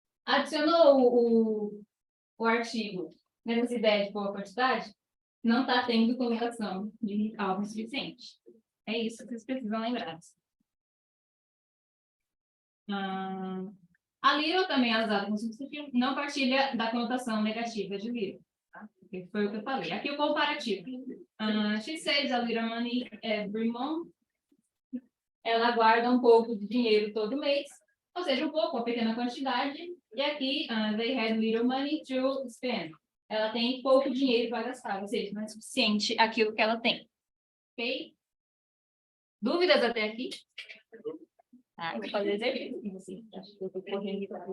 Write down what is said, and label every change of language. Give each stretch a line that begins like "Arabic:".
Portuguese: Adicionou o artigo nessa ideia de boa quantidade, não está tendo conotação de algo suficiente. É isso que vocês precisam lembrar. A little também é usada como substantivo, não partilha da conotação negativa de little. Tá? Que foi o que eu falei. Aqui o comparativo.
English: She saves a little money every month.
Portuguese: Ela guarda um pouco de dinheiro todo mês, ou seja, um pouco, uma pequena quantidade. E aqui,
English: they had little money to spend.
Portuguese: Ela tem pouco dinheiro para gastar, ou seja, não é suficiente aquilo que ela tem. Ok? Dúvidas até aqui? Eu vou fazer exercício. Assim, acho que eu estou correndo.